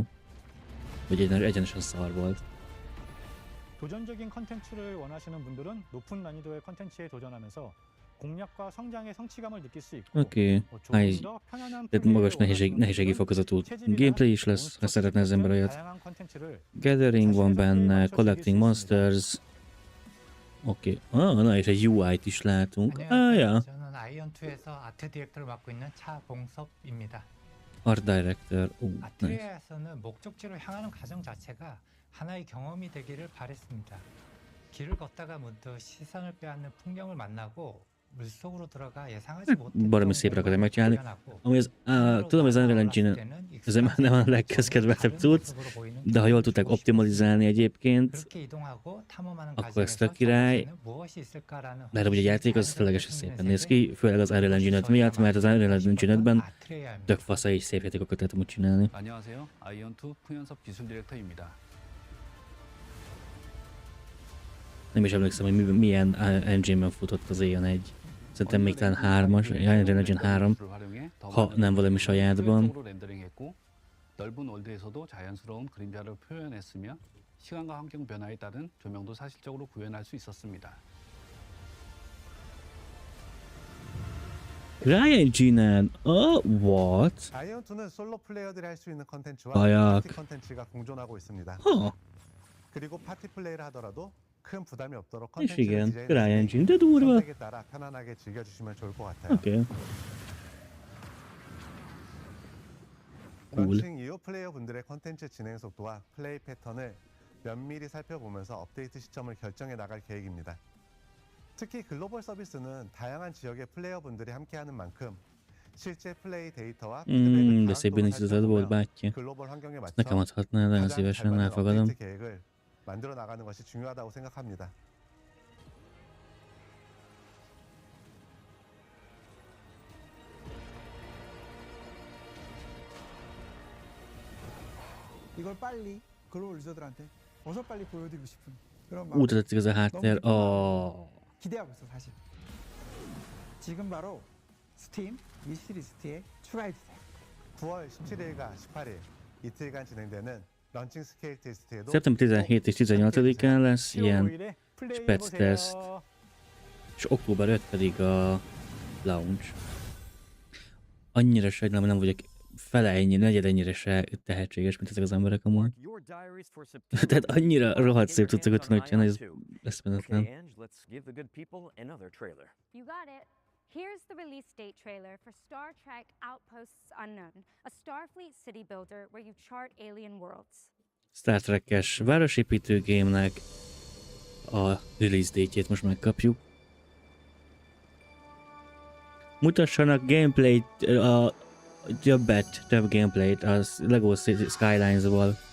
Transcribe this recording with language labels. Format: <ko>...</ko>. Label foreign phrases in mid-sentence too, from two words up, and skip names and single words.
<hu>Vagy egyenesen szar volt.</hu> <ko>도전적인 컨텐츠를 원하시는 분들은 높은 난이도의 컨텐츠에 도전하면서 공략과 성장의 성취감을 느낄 수 있고</ko> <hu>Oké, tehát magas nehézségi fokozatú gameplay is lesz, ha szeretne az ember olyat. Gathering van benne,</hu> <en>Collecting Monsters.</en> <hu>Oké, na és egy UI-t is látunk. Ja.</hu> <ko>저는 아이언2에서 아트 디렉터를 맡고 있는 차봉섭입니다.</ko> <en>Art Director. Nice.</en> <ko>아트리아에서는 목적지로 향하는 과정 자체가 하나의 경험이 되기를 바랬습니다. 길을 걷다가 문득 시선을 빼앗는 풍경을 만나고 물속으로 들어가 예상하지 못했던</ko> <hu>Baromi szépre akartam megcsinálni. Ami az, tudom, az Unreal Engine ez nem a legközkedveltebb cucc, de ha jól tudták optimalizálni egyébként, akkor ez tök király. De ugye a játék az ténylegesen szépen néz ki, főleg az Unreal Engine 5 miatt, mert az Unreal Engine 5-ben tök fasza és szép játékokat lehet amúgy csinálni.</hu> <ko>안녕하세요. 아이언2 풍현섭 기술 디렉터입니다.</ko> <hu>Nem is emlékszem, hogy milyen engine-ben futott az Aeon 1. Szerintem még talán 3-as, Unreal Engine 3, ha nem valami sajátban.</hu> <ko>넓은 월드에서도 자연스러운 그림자를 표현했으며 시간과 환경 변화에 따른 조명도 사실적으로 구현할 수 있었습니다.</ko> <en>CryEngine-en, what?</en> <ko>아이언2는 솔로 플레이어들이 할 수 있는 컨텐츠와 아약. 파티 컨텐츠가 공존하고 있습니다. 그리고 파티 플레이를 하더라도 큰 부담이 없도록</ko> <hu>És</hu> <ko>컨텐츠를</ko> <hu>igen,</hu> <ko>디자인해서</ko> <hu>CryEngine, de durva.</hu> <ko>선택에 따라 편안하게 즐겨주시면 좋을 것 같아요.</ko> <hu>Oké. Cool.</hu> <ko>런칭 이후 플레이어분들의 컨텐츠 진행 속도와 플레이 패턴을 면밀히 살펴보면서 업데이트 시점을 결정해 나갈 계획입니다. 특히 글로벌 서비스는 다양한 지역의 플레이어분들이 함께하는 만큼 실제 플레이 데이터와</ko> <hu>De szép bizonyított volt, bátyja.</hu> <ko>글로벌 환경에 맞춰</ko> <hu>Nekem adhatnál, nagyon szívesen elfogadom.</hu> <ko>업데이트 계획을 만들어 나가는 것이 중요하다고 생각합니다. 이걸 빨리 글로벌 유저들한테 어서 빨리 보여드리고 싶은 그런</ko> <hu>Úgy tetszik ez a háttér.</hu> <ko>기대하고 있어 사실. 지금 바로 스팀 위시리스트에 추가해주세요. 9월 17일과 18일 이틀간 진행되는 런칭 스케일 테스트에도</ko> <hu>Szeptember 17 és 18-án lesz ilyen spec teszt. És október 5 pedig a launch. Annyira sajnálom, nem vagyok fele ennyi, negyed ennyire se tehetséges, mint ezek az emberek amúgy. Tehát annyira rohadt szép cuccokat tudnak csinálni, hogy ez eszméletlen.</hu> <en>Okay, Ange, let's give the good people another trailer. You got it. Here's the release date trailer for Star Trek Outposts Unknown, a Starfleet city builder where you chart alien worlds.</en> <hu>Star Trek-es városépítő game-nek a</hu> <en>release date-jét</en> <hu>most megkapjuk. Mutassanak gameplayt, több gameplayt a Lego Skylines-ból.</hu>